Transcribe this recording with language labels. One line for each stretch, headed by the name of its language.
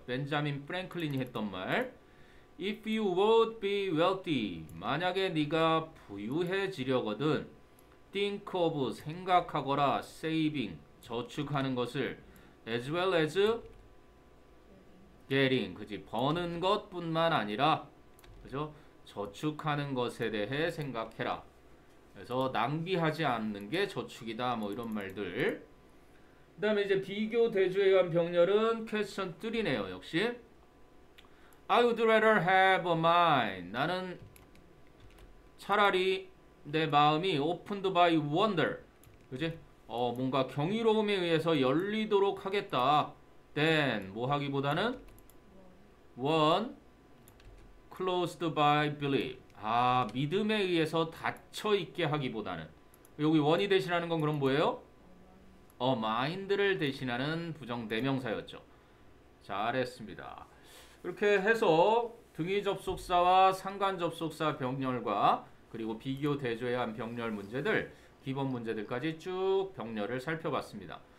Korean: 벤자민 프랭클린이 했던 말. If you would be wealthy, 만약에 네가 부유해지려거든, think of 생각하거라, saving 저축하는 것을, as well as getting 그지 버는 것뿐만 아니라 그죠 저축하는 것에 대해 생각해라. 그래서 낭비하지 않는 게 저축이다. 뭐 이런 말들. 그 다음에 이제 비교 대조에 의한 병렬은 퀘스천 3네요.
English: 역시 I would rather have a mind.
Korean: 나는 차라리 내 마음이 opened by wonder. 그지? 뭔가 경이로움에 의해서 열리도록 하겠다.
English: then 뭐 하기보다는 one closed by belief.
Korean: 믿음에 의해서 닫혀 있게 하기보다는 여기 one이 대신하는 건 그럼 뭐예요? mind를 대신하는 부정 대명사였죠. 잘했습니다. 이렇게 해서 등위 접속사와 상관 접속사 병렬과 그리고 비교 대조에 의한 병렬 문제들 기본 문제들까지 쭉 병렬을 살펴봤습니다.